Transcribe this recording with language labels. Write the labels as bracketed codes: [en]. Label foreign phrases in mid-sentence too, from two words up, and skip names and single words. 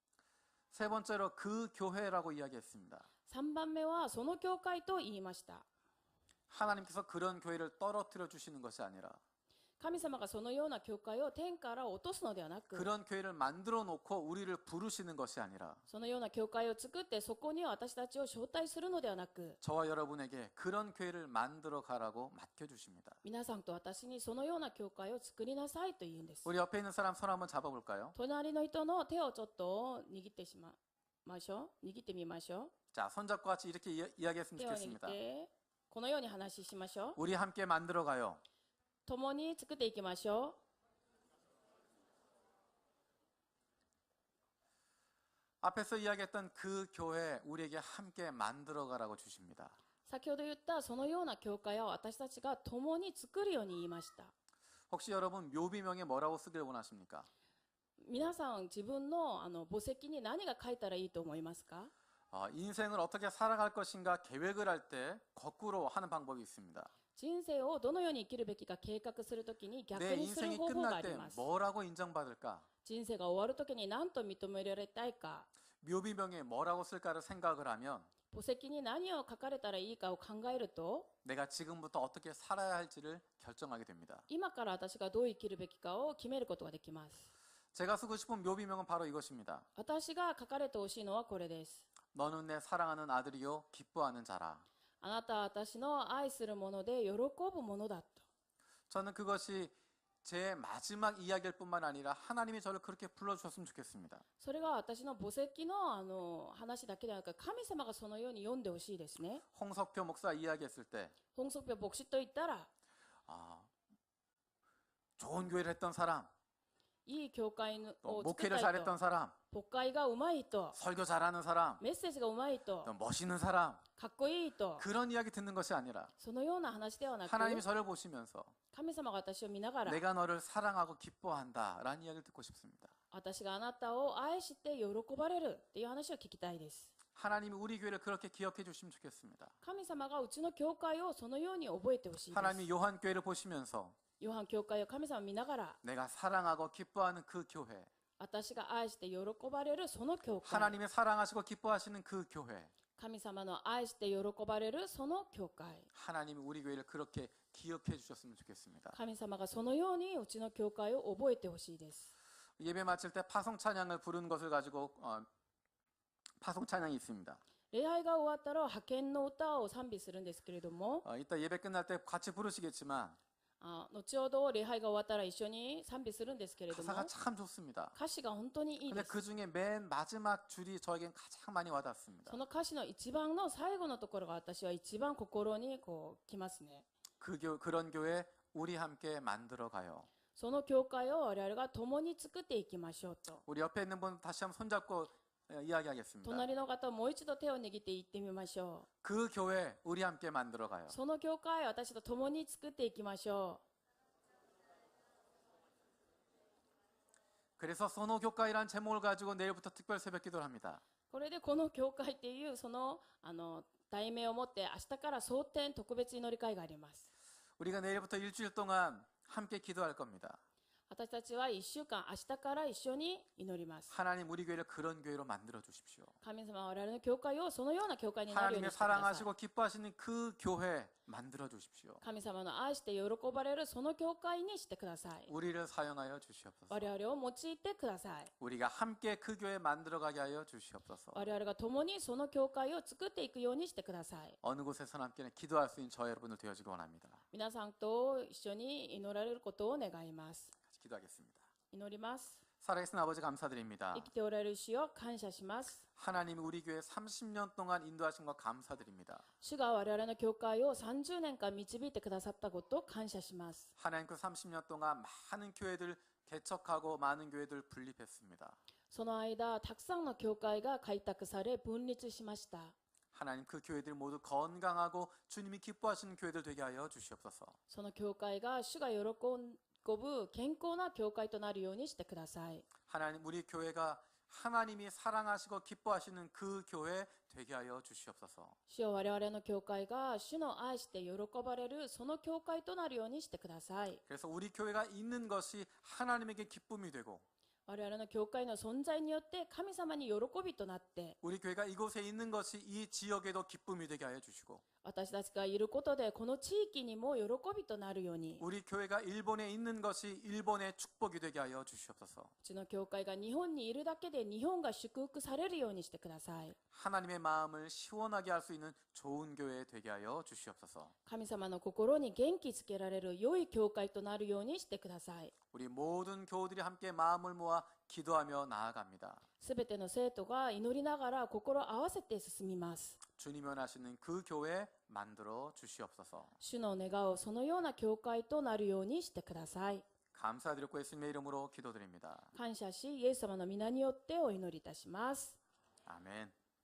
[ko] 세 번째로 그 교회라고 이야기했습니다. [ja] 3 番目はその教会と言いました。 [ko] 하나님께서 그런 교회를 떨어뜨려 주시는 것이 아니라 [ja] 神様がそのような教会を天から落とすのではなく、 [ko] 그런 교회를 만들어 놓고 우리를 부르시는 것이 아니라 [ja] そのような教会を作ってそこに私たちを招待するのではなく、 [ko] 저와 여러분에게 그런 교회를 만들어 가라고 맡겨 주십니다. [ja] 皆さんと私にそのような教会を作りなさいと言うんです。 [ko] 우리 옆에 있는 사람 손 한번 잡아 볼까요? [ja] 隣の人の手をちょっと握ってましょう。握ってみましょう。 [ko] 자, 손잡고 같이 이렇게 이야기했으면 [ja] 手を握っ [ko] 좋겠습니다. [ja] てこのように話しましょう。 [ko] 우리 함께 만들어 가요. [ja] 共に作っていきましょう。 [ko] 앞에서 이야기했던 그 교회 우리에게 함께 만들어 가라고 주십니다. [ja] 先ほど言ったそのような教会を私たちが共に作るように言いました。 [ko] 혹시 여러분 묘비명에 뭐라고 쓰길 원하십니까? [ja] 皆さん自分の墓石に何が書いたらいいと思いますか？ [ko] 인생을 어떻게 살아갈 것인가 계획을 할 때 거꾸로 하는 방법이 있습니다. [ja] 人生をどのように生きるべきか計画するときに逆 [ko] 내 [ja] にする [ko] 인생이 [ja] 方法があ [ko] 끝날 [ja] り [ko] 때 [ja] ます。 [ko] 뭐라고 인정받을까? [ja] 人生が終わるときに何と認められたいか、 [ko] 묘비명에 뭐라고 쓸까를 생각을 하면 [ja] 墓石に何を書かれたらいいかを考えると、 [ko] 내가 지금부터 어떻게 살아야 할지를 결정하게 됩니다. [ja] 今から私がどう生きるべきかを決めることができます。 [ko] 제가 쓰고 싶은 묘비명은 바로 이것입니다. [ja] 私が書かれてほしいのはこれです。 [ko] 너는 내 사랑하는 아들이요 기뻐하는 자라. [ja] あなたは私の愛するもので喜ぶものだと。 [ko] 저는 그것이 제 마지막 이야기일 뿐만 아니라 하나님이 저를 그렇게 불러주셨으면 좋겠습니다. [ja] それが私の墓石の話だけではなく、神様がそのように読んでほしいですね。 [ko] 홍석표 목사 이야기했을 때 [ja] 本則病牧師と言ったら、 [ko] 좋은 교회를 했던 사람, [ja] いい教会を [ko] 또 [ja] 作った [ko] 목회를 [ja] 人、 [ko] 잘했던 사람, [ja] 牧会がうまい人、 [ko] 설교 잘하는 사람, [ja] メッセージがうまい人、 [ko] 또 멋있는 사람 [ja] かっこいい人、 [ko] 그런 이야기 듣는 것이 아니라 [ja] そのような話ではなく、 [ko] 하나님이 저를 보시면서 [ja] 神様が私を見ながら、 [ko] 내가 너를 사랑하고 기뻐한다라는 이야기를 듣고 싶습니다. [ja] 私があなたを愛して喜ばれるっていう話を聞きたいです。 [ko] 하나님이 우리 교회를 그렇게 기억해 주시면 좋겠습니다. [ja] 神様がうちの教会をそのように覚えてほしいです。 [ko] 하나님이 요한 교회를 보시면서 [ja] ヨハン教会を神様を見ながら、 [ko] 내가 사랑하고 기뻐하는 그 교회, [ja] 私が愛して喜ばれるその教会、 [ko] 하나님이 사랑하시고 기뻐하시는 그 교회, [ja] 神様の愛して喜ばれるその教会、 [ko] 하나님이 우리 교회를 그렇게 기억해 주셨으면 좋겠습니다. [ja] 神様がそのようにうちの教会を覚えてほしいです。 [ko] 예배 마칠 때 파송 찬양을 부르는 것을 가지고 파송 찬양이 있습니다. [ja] 礼拝が終わったら派遣の歌を賛美するんですけれども、 [ko] 이따 예배 끝날 때 같이 부르시겠지만 [ja] 後ほど礼拝が終わったら一緒に賛美するんですけれども [ko] 가사가 참 좋습니다. [ja] 歌詞が本当にいい [ko] 근데 [ja] です。 [ko] 그 중에 맨 마지막 줄이 저에겐 가장 많이 와닿습니다. [ja] その歌詞の一番の最後のところが私は一番心にこう来ますね。 [ko] 그런 교회 우리 함께 만들어 가요. [ja] その教会を我々が共に作っていきましょうと。 [ko] 우리 옆에 있는 분 다시 한번 손잡고 이야기하겠습니다. [ja] 隣の方もう一度手を握って言ってみましょ [ko] 그 교회 우리 함께 만들어 가요. [ja] う。その教会を私と共に作っていきましょ [ko] 그래서 소노 교회라는 제목을 가지고 내일부터 특별 새벽 기도를 합니다. [ja] う。これでこの教会っていうその題名を持って明日から蒼天特別祈り会があります。 [ko] 우리가 내일부터 일주일 동안 함께 기도할 겁니다. [ja] 私たちは1週間明日から一緒に祈ります。 [ko] 하나님 우리 교회를 그런 교회로 만들어 주십시오. [ja] 神様は我々の教会をそのような教会になるよう [ko] 하나님의 [ja] にしてください。 [ko] 사랑하시고 기뻐하시는 그 교회 만들어 주십시오. [ja] 神様の愛して喜ばれるその教会にしてください。 [ko] 우리를 사용하여 주시옵소서. [ja] 我々を用いてください。 [ko] 우리가 함께 그 교회 만들어 가게 하여 주시옵소서. [ja] 我々が共にその教会を作っていくようにしてください。 [ko] 어느 곳에서나 함께 기도할 수 있는 저 여러분들 되어지기 원합니다. [ja] 皆さんと一緒に祈られることを願います。 [ko] 같이 기도하겠습니다. [ja] 祈ります。 [ko] 살아계신 아버지 감사드립니다. [ja] 生きておられる主を感謝します。 [ko] 하나님이 우리 교회 30년 동안 인도하신 것 감사드립니다. [ja] 主が我々の教会を30年間導いてくださったことを感謝します。 [ko] 하나님 그 30년 동안 많은 교회들 개척하고 많은 교회들 분립했습니다. [ja] その間、たくさんの教会が開拓され分立しました。 [ko] 하나님 그 교회들 모두 건강하고 주님이 기뻐하시는 교회들 되게 하여 주시옵소서. [ja] その教会が主が喜ぶ健康な教会となるようにしてください。 [ko] 하나님 우리 교회가 하나님이 사랑하시고 기뻐하시는 그 교회 되게 하여 주시옵소서. [ja] 主よ、我々の教会が主の愛して喜ばれるその教会となるようにしてください。 [ko] 그래서 우리 교회가 있는 것이 하나님에게 기쁨이 되고 [ja] 我々の教会の存在によって神様に喜びとなって、 [ko] 우리 교회가 이곳에 있는 것이 이 지역에도 기쁨이 되게 하여 주시고 [ja] 私たちがいることでこの地域にも喜びとなるように、 [ko] 우리 교회가 일본에 있는 것이 일본의 축복이 되게 하여 주시옵소서. [ja] うちの教会が日本にいるだけで日本が祝福されるようにしてください。 [ko] 하나님의 마음을 시원하게 할 수 있는 좋은 교회 되게 하여 주시옵소서. [ja] 神様の心に元気づけられる良い教会となるようにしてください。 [ko] 우리 모든 교우들이 함께 마음을 모아 기도하며 나아갑니다. [ja] すべての生徒が祈りながら心を合わせて進みます。 [ko] 주님이 원하시는 그 교회 만들어 주시옵소서. [ja] 主の願うそのような教会となるようにしてください。 [ko] 감사드리고 예수님의 이름으로 기도드립니다. [ja] 感謝し、イエス様の皆によってお祈りいたします。 [ko] 아멘.